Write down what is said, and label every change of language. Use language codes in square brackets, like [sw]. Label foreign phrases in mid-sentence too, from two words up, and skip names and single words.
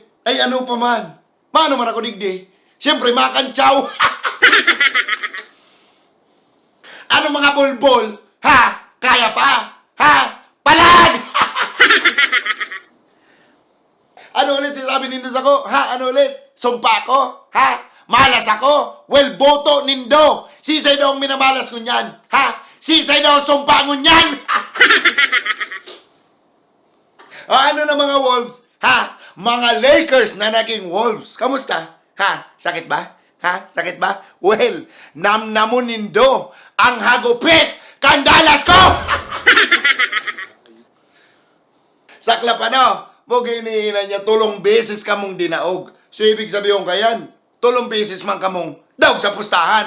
[bik] Ay ano pa man? Mano man ako digdi? Siyempre makantsaw. [tl] Ano mga bulbol? Ha? Kaya pa? Ha? Palag! [bik] Ano ulit sinasabi nindo sa ko? [tl] Ha? Ano ulit? Sumpa ko? Ha? Malas ako? [bik] Well, boto nindo. Sisay daw ang minamalas ko niyan. Ha? Sisay daw ang sumpa ko niyan. [tl] O ano na mga Wolves? Ha? Mga Lakers na naging Wolves. Kamusta? Ha? Sakit ba? Ha? Sakit ba? [bik] Well, namnamon nindo ang hagupit kandalas ko! Sakla pa no? Bugay inihinan niya, tulong beses kamong dinaog. So [tl] ibig sabihin [bik] kayan, tulong beses man kamong daog sa pustahan.